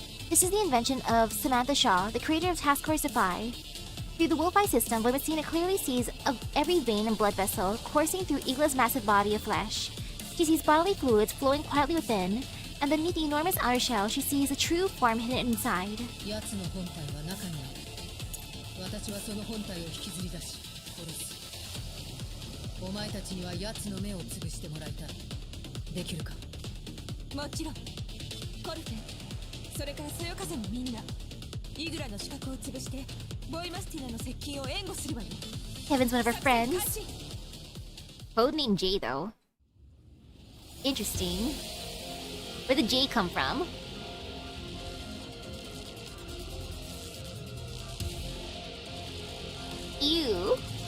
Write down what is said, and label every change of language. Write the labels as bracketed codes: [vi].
[en] This is the invention of Samantha Shaw, the creator of Task Force Defy. Through the Wolf-Eye system, Messina clearly sees every vein and blood vessel coursing through Igla's massive body of flesh. She sees bodily fluids flowing quietly within, and beneath the enormous outer shell, she sees a true form hidden inside. [ja] 奴の本体は中にある。私はその本体を引きずり出し殺す。お前たちには奴の目を潰してもらいたい。できるか？もちろん。コルフェ、それからそよ風もみんな、イグラの資格を潰してボイマスティナの接近を援護するわよ。 [en] Kevin's one of her friends. Codename J, though. Interesting. Where did J come from? Ew.